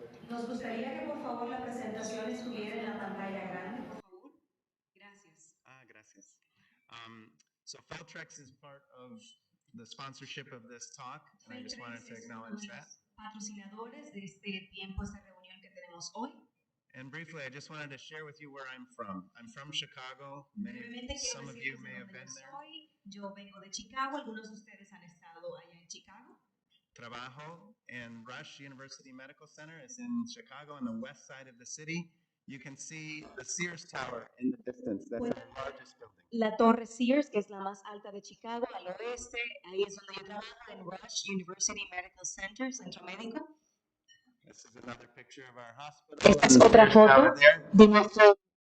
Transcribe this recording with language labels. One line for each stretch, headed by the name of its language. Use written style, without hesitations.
Spanish: Nos gustaría que por favor la presentación estuviera en la pantalla grande. Por favor. Gracias. Gracias.
English: So Feltrex is part of the sponsorship of this talk, and I just wanted to acknowledge that.
Spanish: Patrocinadores de este tiempo, esta reunión que tenemos hoy.
English: And briefly, I just wanted to share with you where I'm from. I'm from Chicago. Some of you may have been there.
Spanish: Yo vengo de Chicago. Algunos de ustedes han estado allá en Chicago. Trabajo
English: in Rush University Medical Center. It's in Chicago on the west side of the city. You can see the Sears Tower in the distance. That's the largest building.
Spanish: La Torre Sears, que es la más alta de Chicago, al oeste. Ahí es donde yo trabajo, en Rush University Medical Center, Centro Médico.
English: This is another picture of our hospital.
Spanish: Esta es otra foto de nuestro.